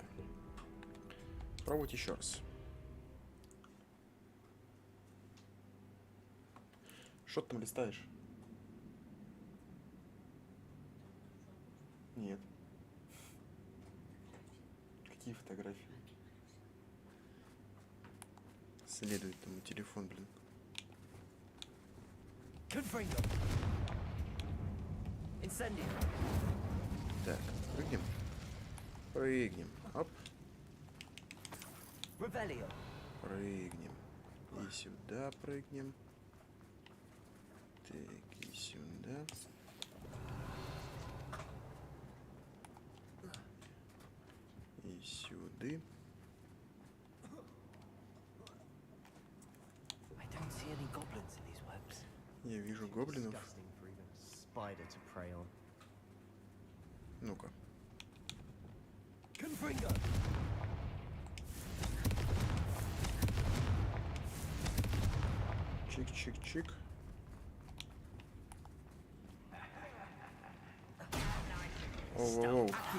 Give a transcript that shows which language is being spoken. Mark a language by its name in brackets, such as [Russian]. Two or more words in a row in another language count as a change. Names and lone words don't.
[Russian] Пробуйте еще раз. Что ты там листаешь? Нет. Какие фотографии? Следует там телефон, блин. [Latin] Confringo. Incendio. [Russian] Так, прыгнем. Прыгнем. Оп. [Latin] Revelio. [Russian] Прыгнем. И сюда прыгнем. Так, и сюда. И сюда. [English] I don't see any goblins in these webs. [Russian] Я вижу гоблинов. [English] Disgusting for even a spider to prey on. [Russian] Ну-ка. [Latin] Confringo. [Russian] Чик-чик-чик. Оу-оу-оу.